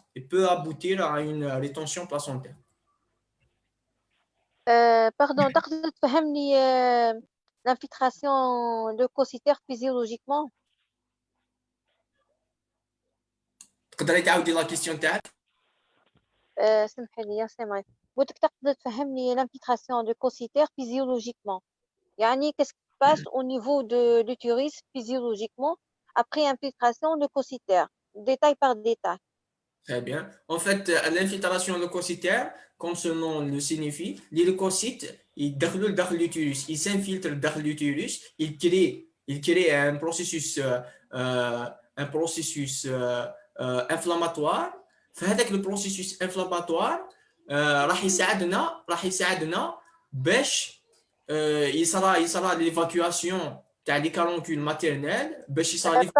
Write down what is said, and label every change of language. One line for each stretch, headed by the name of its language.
French: Il peut aboutir à une rétention placentaire.
Arabic: باردون تقدر تفهمني
French: l'infiltration leucocytaire physiologiquement.
Arabic: تقدري تعاودي لا كيستيون تاعك؟ سمحي لي سامعك. قلت تقدر تفهمني
French: l'infiltration leucocytaire physiologiquement.
Arabic: يعني
French: qu'est-ce qui se passe au niveau de l'utérus physiologiquement après infiltration leucocytaire, détail par détail. Très bien. En fait, l'infiltration leucocytaire, comme son nom le signifie, les leucocytes, ils déroulent dans l'utérus, ils s'infiltrent dans l'utérus, ils créent un processus inflammatoire.
Arabic: فهذاك
French: le processus inflammatoire
Arabic: راح يساعدنا باش يصرى
French: l'évacuation
Arabic: تاع
French: les caroncules maternelles
Arabic: باش يصرى